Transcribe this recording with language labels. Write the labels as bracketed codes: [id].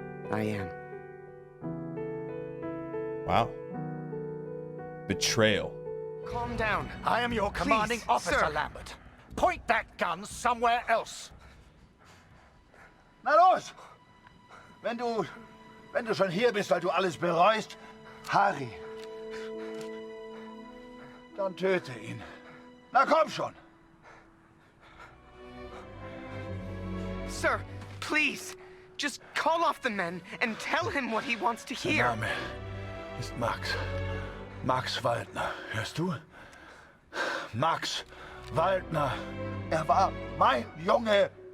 [en] I am. Wow. Betrayal. Calm down. I am your commanding officer, sir. Lambert. Point that gun somewhere else. [de] Na los! Wenn du schon hier bist, weil du alles bereust, Harry, dann töte ihn. Na komm schon! [en] Sir, please, just call off the men and tell him what he wants to hear. [de] Der Name ist Max. Max Waldner. Hörst du? Max Waldner. War mein Junge.